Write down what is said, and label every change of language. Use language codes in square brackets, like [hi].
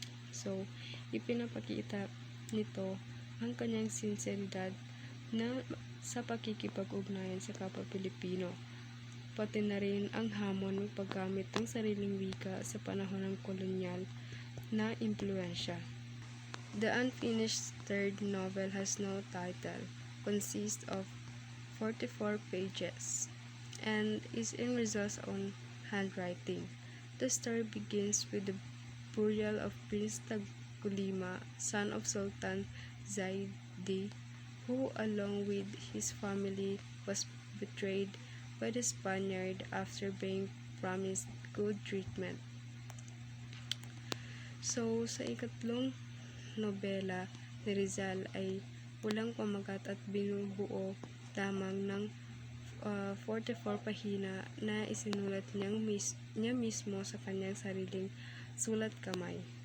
[tl] So, ipinapakita nito ang kanyang sinseridad sa pakikipag-ugnayan sa kapwa Pilipino, pati na rin ang hamon ng paggamit ng sariling wika sa panahon ng kolonyal na impluensya. [en] The unfinished third novel has no title, consists of 44 pages, and is in Rizal's own handwriting. The story begins with the burial of Prince Tagulima, son of Sultan Zaidi, who along with his family was betrayed by the Spaniard after being promised good treatment. [tl] So, sa ikatlong nobela ni Rizal ay walang pamagat at binubuo lamang ng 44 pahina na isinulat niya mismo sa kanyang sariling sulat kamay.